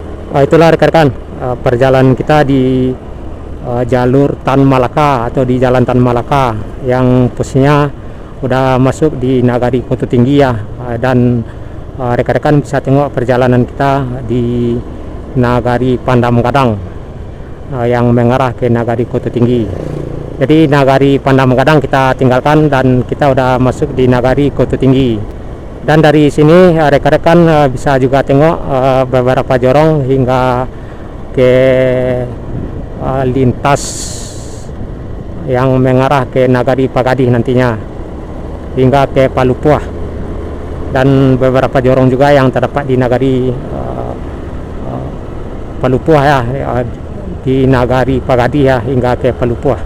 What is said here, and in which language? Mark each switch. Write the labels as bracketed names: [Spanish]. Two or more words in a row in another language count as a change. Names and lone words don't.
[Indonesian] Itulah rekan-rekan perjalanan kita di jalur Tan Malaka atau di Jalan Tan Malaka yang posisinya udah masuk di Nagari Koto Tinggi ya. Dan rekan-rekan bisa tengok perjalanan kita di Nagari Pandam Gadang yang mengarah ke Nagari Koto Tinggi. Jadi Nagari Pandam Gadang kita tinggalkan dan kita udah masuk di Nagari Koto Tinggi. Dan dari sini rekan-rekan bisa juga tengok beberapa jorong hingga ke lintas yang mengarah ke Nagari Pagadih nantinya hingga ke Palupuah, dan beberapa jorong juga yang terdapat di Nagari Palupuah ya, di Nagari Pagadih ya, hingga ke Palupuah.